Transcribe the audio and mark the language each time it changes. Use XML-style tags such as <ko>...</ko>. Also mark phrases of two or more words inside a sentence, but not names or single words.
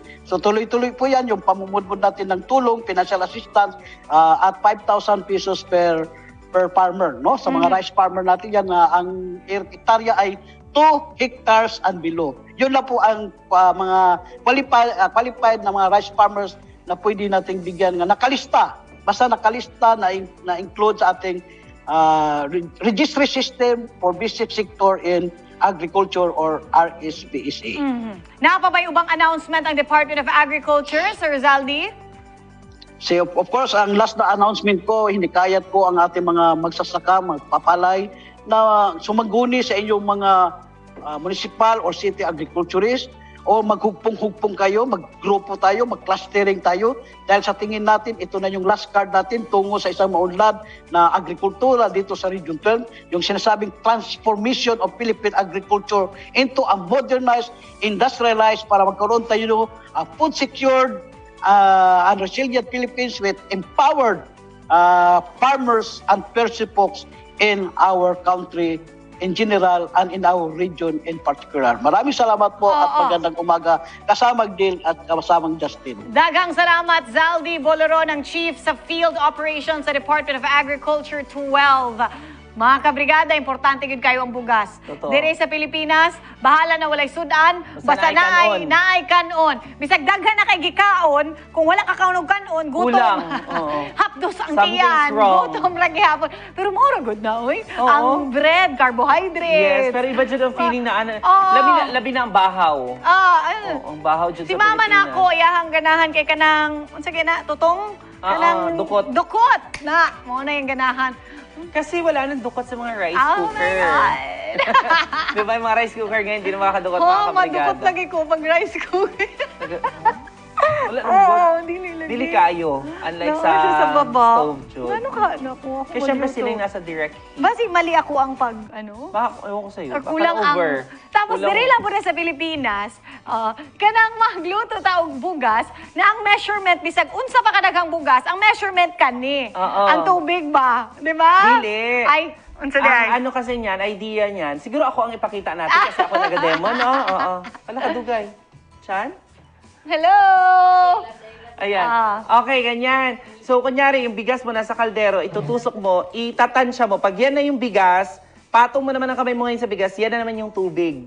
<tl>So tuloy-tuloy po yan yung pamumudmud natin ng tulong,</tl> <en>financial assistance</en> <tl>at 5,000</tl> <en>pesos per farmer,</en> <tl>no? Sa mga rice farmer natin yan na ang hektarya ay 2</tl> <en>hectares and below.</en> <tl>Yun na po ang mga qualified na mga</tl> <en>rice farmers</en> <tl>na pwede nating bigyan nga nakalista. Basta nakalista na include sa ating</tl> <en>registry system for basic sector in agriculture</en> <tl>or RSPSA.</tl> <ceb>Napa ba yung ubang announcement ang</ceb> <en>Department of Agriculture,</en> <ceb>Sir Zaldi?</ceb> <en>So, of course,</en> <tl>ang last na announcement ko, hinikayat ko ang ating mga magsasaka, magpapalay, na sumaguni sa inyong mga municipal</tl> <en>or city agriculturists</en> <tl>o maghugpong-hugpong kayo, maggrupo tayo, mag-clustering tayo dahil sa tingin natin, ito na yung last card natin tungo sa isang maunlad na agrikultura dito sa Region 12, yung sinasabing</tl> <en>transformation of Philippine agriculture into a modernized, industrialized</en> <tl>para magkaroon tayo ng</tl> <en>food secured and resilient Philippines with empowered farmers and persipokes in our country in general and in our region in particular.</en> <tl>Maraming salamat po at magandang umaga kasamang Dale at kasamang Justin.</tl> <ceb>Daghang salamat, Zaldi Boloron, ang Chief sa</ceb> <en>Field Operations</en> <ceb>sa</ceb> <en>Department of Agriculture</en> <ceb>12. Mga kabrigada, importante yun kayo ang bugas. Dire sa Pilipinas, bahala na walay sudan, basta naay kanon. Bisag daghan na kay gikaon, kung wala ka kaunog kanon, gutom. Hapdos ang tiyan, gutom ra gihapon. Pero mura good na, oy. Ang bread, carbohydrates. Yes, pero iba dyan ang feeling na labi na ang bahaw. Ang bahaw dyan sa Pilipinas. Si mama na ako, iyahang ganahan kay kanang, unsa na, tutong? Kanang dukot. Na, mo na yung ganahan.</ceb> <tl>Kasi wala nang dukot sa mga</tl> <en>rice cooker.</en> <tl>Di ba yung mga</tl> <en>rice cooker</en> <tl>ngayon, hindi na makakadukot mga kabrigada.</tl> <ceb>Madukot lagi ko pag</ceb> <en>rice cooker.</en> <ceb>Dili kayo, unlike sa stove job.</ceb> <tl>Ano ka? Naku, ako. Kasi syempre sila yung nasa</tl> <en>direct heat.</en> <tl>Basi mali ako ang Baka, ewan ko sa'yo, baka</tl> <ceb>over. Tapos diri lang po na sa Pilipinas, kanang magluto taog bugas, na ang measurement, bisag unsa pa kadaghang bugas, ang measurement kani. Ang tubig ba? Di ba? Dili. Ay, unsa di ay?</ceb> <tl>Ano kasi niyan, idea niyan, siguro ako ang ipakita natin kasi ako naga-demo, no?</tl> <ceb>Wala ka dugay. Chan?</ceb> <en>Hello!</en> <tl>Ayan. Okay, ganyan. So, kunyari, yung bigas mo nasa kaldero, itutusok mo, itatansya mo. Pag yan na yung bigas, patong mo naman ang kamay mo ngayon sa bigas, yan na naman yung tubig.</tl>